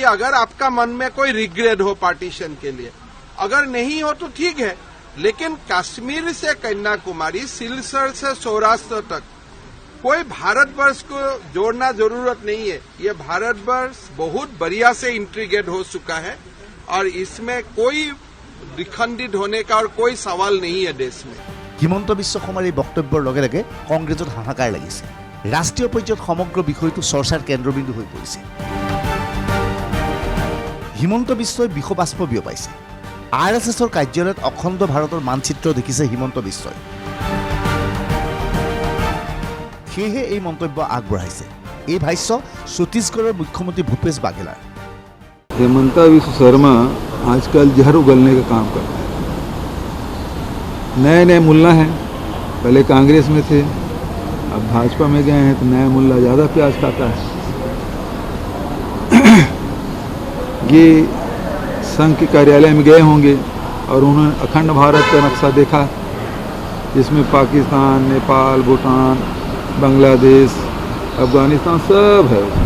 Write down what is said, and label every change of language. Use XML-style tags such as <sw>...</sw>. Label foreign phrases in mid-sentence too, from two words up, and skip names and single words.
<hi>अगर आपका मन में कोई रिग्रेट हो पार्टीशन के लिए, अगर नहीं हो तो ठीक है, लेकिन कश्मीर से कन्याकुमारी, सिलचर से सौराष्ट्र तक कोई भारतवर्ष को जोड़ना जरूरत नहीं है। ये भारतवर्ष बहुत बढ़िया से इंटीग्रेट हो चुका है और इसमें कोई विखंडित होने का और कोई सवाल नहीं है देश में।</hi> <as>হিমন্ত বিশ্ব শৰ্মাৰ এই বক্তব্যৰ লগে লগে কংগ্ৰেছত হাহাকাৰ লাগিছে। ৰাষ্ট্ৰীয় পৰ্যায়ত সমগ্ৰ বিষয়টো চৰ্চাৰ কেন্দ্ৰবিন্দু হৈ পৰিছে। হিমন্ত বিশ্বই বিষবাষ্প বিয়পাইছে। RSSৰ কাৰ্যালয়ত অখণ্ড ভাৰতৰ মানচিত্ৰ দেখিছে হিমন্ত বিশ্বই। সেয়েহে এই মন্তব্য আগবঢ়াইছে। এই ভাষ্য ছত্তীশগড়ৰ মুখ্যমন্ত্ৰী ভূপেশ বাঘেলাৰ।</as> <hi>हेमंता विश्व शर्मा आजकल जहर उगलने का काम करता है। नए नए मुल्ला हैं, पहले कांग्रेस में थे, अब भाजपा में गए हैं, तो नया मुल्ला ज़्यादा प्याज खाता है। ये संघ के कार्यालय में गए होंगे और उन्होंने अखंड भारत का नक्शा देखा, जिसमें पाकिस्तान, नेपाल, भूटान, बांग्लादेश, अफगानिस्तान सब है।</hi>